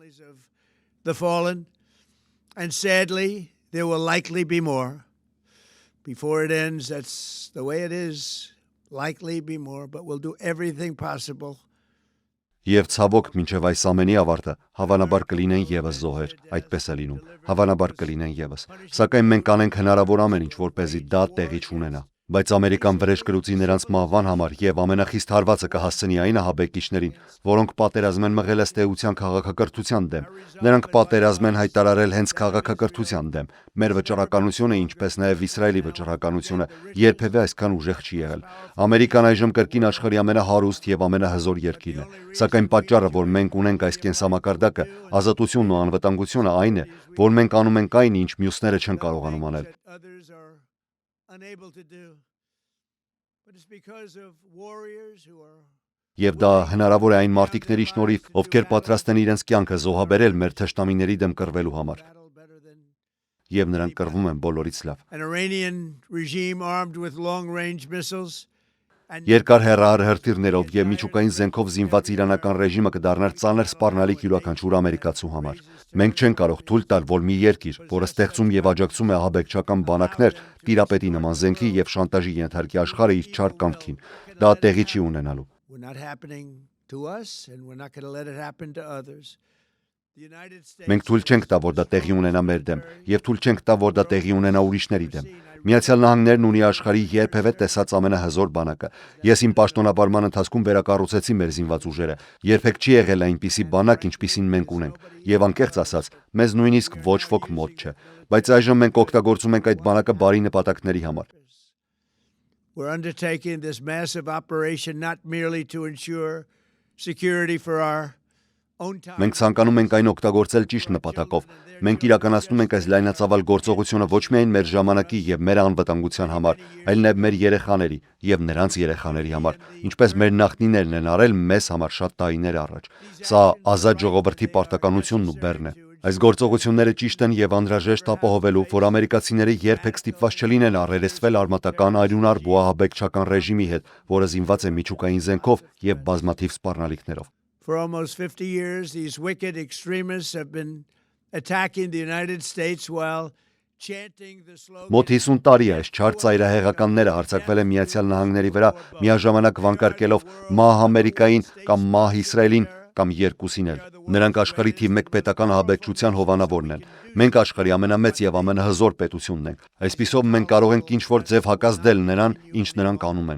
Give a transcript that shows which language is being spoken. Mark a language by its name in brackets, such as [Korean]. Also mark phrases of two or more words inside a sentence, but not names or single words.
[English] the fallen, and sadly, there will likely be more. Before it ends, that's the way it is. Likely be more, but we'll do everything possible. [Armenian] Եվ ցավոք մինչև այս ամենի ավարտը հավանաբար կլինեն եւս զոհեր, այդպես է լինում, հավանաբար կլինեն եւս, սակայն մենք կանենք հնարավոր ամեն ինչ, որպեսզի դա տեղի չունենա։ Բայց Ամերիկան վրեժ կրուցի նրանց մահվան համար եւ ամենախիստ հարվածը կհասցնի այն ահաբեկիչներին, որոնք պատերազմ են մղել ըստ էության քաղաքակրթության դեմ։ Նրանք պատերազմ են հայտարարել հենց քաղաքակրթության դեմ։ Մեր վճռականությունը, ինչպես նաեւ Իսրայելի վճռականությունը, երբևէ այսքան ուժեղ չի եղել։ Ամերիկան այժմ կրկին աշխարհի ամենահարուստ եւ ամենահզոր երկիրն է։ Սակայն պատճառը, որ մենք ունենք այս կենսամակարդակը, ազատությունն ու անվտանգությունը այն է, որ մենք անում ենք այն, ինչ մյուսները չեն կարողանում անել։ [English] Unable to do, but it's because of warriors who are [Armenian] Եվ դա հնարավոր է այն մարտիկների շնորհիվ, ովքեր պատրաստ են իրենց կյանքը զոհաբերել մեր թշնամիների դեմ կռվելու համար։ Եվ նրանք կռվում են բոլորից լավ։ [English] an Iranian regime armed with long-range missiles and [Armenian] Երկար հեռահրթիռներով եւ միջուկային զենքով զինված իրանական ռեժիմը կդառնար ծանր սպառնալիք յուրաքանչյուր ամերիկացու համար։ Մենք չենք կարող թույլ տալ, որ մի երկիր, որը ստեղծում եւ աջակցում է ահաբեկչական բանակներ, տիրապետի նման զենքի եւ շանտաժի ենթարկի աշխարհը իր չար կամքին։ Դա տեղի չի ունենալու։ [English] we're not happening to us and we're not going to let it happen to others. The United States [Armenian] Մենք թույլ չենք տա, որ դա տեղի ունենա մեր դեմ, եւ թույլ չենք տա, որ դա տեղի ունենա ուրիշների դեմ։ Միացյալ Նահանգներն ունի աշխարհի երբևէ տեսած ամենահզոր բանակը։ Ես իմ պաշտոնապարման ընթացքում վերակառուցեցի մեր զինված ուժերը։ Երբեք չի եղել այնպիսի բանակ, ինչպիսին մենք ունենք, եւ անկեղծ ասած, մեզ նույնիսկ ոչ ոք մոտ չէ։ Բայց այժմ մենք օգտագործում ենք այդ բանակը բարի նպատակների համար։ [English] we're undertaking this massive operation not merely to ensure security for our own time. [Armenian] Մենք ցանկանում ենք այն օգտագործել ճիշտ նպատակով։ Մենք իրականացնում ենք այս լայնածավալ գործողությունը ոչ միայն մեր ժամանակի եւ մեր անվտանգության համար, այլ նաեւ մեր երեխաների եւ նրանց երեխաների համար, ինչպես մեր նախնիներն են արել մեզ համար շատ տարիներ առաջ։ Սա ազատ ժողովրդի պարտականությունն ու բեռն է։ Այս գործողությունները ճիշտ են եւ անհրաժեշտ ապահովելու, որ ամերիկացիները երբեք ստիպված չլինեն առերեսվել արմատական այրունար բուահաբեկչական ռեժիմի հետ, որը զինված է միջուկային զենքով եւ բազմաթիվ սպառնալիքներով։ [English] For almost 50 years, these wicked extremists have been attacking the United States while chanting the slogan. [Armenian] Մոտ 50 տարի է այս չար ծայրահեղականները հարձակվել են Միացյալ Նահանգների վրա, միաժամանակ վանկարկելով «Մահ Ամերիկային» կամ «Մահ Իսրայելին» կամ երկուսին էլ։ Նրանք աշխարհի թիվ 1 պետական ահաբեկչության հովանավորն են։ Մենք աշխարհի ամենամեծ եւ ամենահզոր պետությունն ենք։ Այսպիսով մենք կարող ենք ինչ-որ ձև հակազդել նրան, ինչ նրանք անում են։